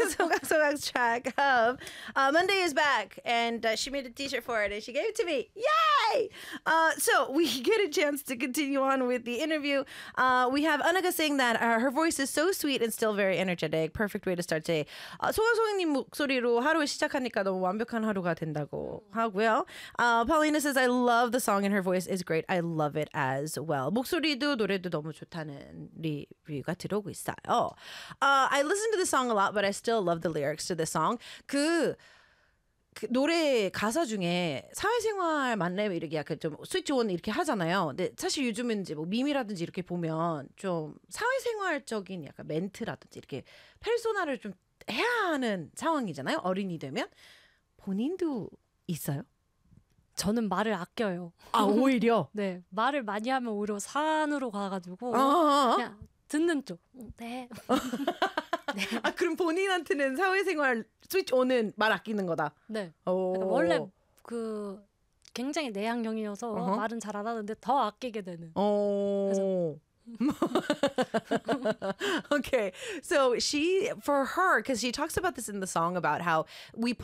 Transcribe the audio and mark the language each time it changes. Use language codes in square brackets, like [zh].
[en] Sogak track of Monday is back, and she made a t-shirt for it, and she gave it to me. Yay! So we get a chance to continue on with the interview. We have Anaga saying that her voice is so sweet and still very energetic. Perfect way to start today. [ko] 소강소강님 목소리로 하루 시작하니까 너무 완벽한 하루가 된다고 하고요. [en] Paulina says, I love the song and her voice is great. I love it as well. [ko] 목소리도 노래도 너무 좋다는 리뷰가 들어오고 있어요. [en] I listen to the song a lot, but I still love the lyrics to the song. [ko] 그 노래 가사 중에 사회생활 맞네 이렇게 약간 좀 스위치온 이렇게 하잖아요. 근데 사실 요즘은 이제 뭐 밈이라든지 이렇게 보면 좀 사회생활적인 약간 멘트라든지 이렇게 페르소나를 좀 해야 하는 상황이잖아요. 어른이 되면 본인도 있어요? 저는 말을 아껴요. 아 오히려? 네 말을 많이 하면 오히려 산으로 가가지고 아, 아, 아. 그냥 듣는 쪽. 네. 네. 아 그럼 본인한테는 사회생활 스위치 오는 말 아끼는 거다. 네. 원래 그 굉장히 내향형이어서 uh-huh. 말은 잘 안 하는데 더 아끼게 되는. 오. [en] okay. So she for her because she talks about this in the song about how we put